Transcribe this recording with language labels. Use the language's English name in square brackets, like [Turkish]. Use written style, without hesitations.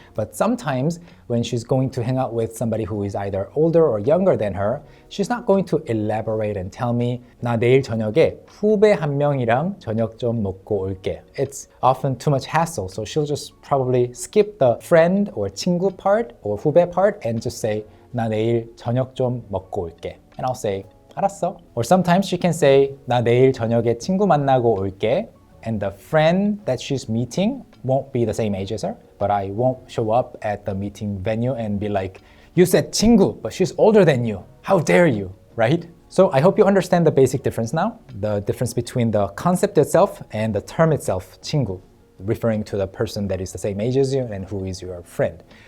[English] But sometimes when she's going to hang out with somebody who is either older or younger than her, she's not going to elaborate and tell me [Korean] 나 내일 저녁에 후배 한 명이랑 저녁 좀 먹고 올게. [English] It's often too much hassle, so she'll just probably skip the friend or 친구 part or 후배 part and just say [Korean] 나 내일 저녁 좀 먹고 올게. [English] And I'll say [Korean] 알았어. [English] Or sometimes she can say [Korean] 나 내일 저녁에 친구 만나고 올게. [English] And the friend that she's meeting won't be the same age as her, but I won't show up at the meeting venue and be like, you said 친구, but she's older than you. How dare you, right? So I hope you understand the basic difference now, the difference between the concept itself and the term itself, 친구, referring to the person that is the same age as you and who is your friend.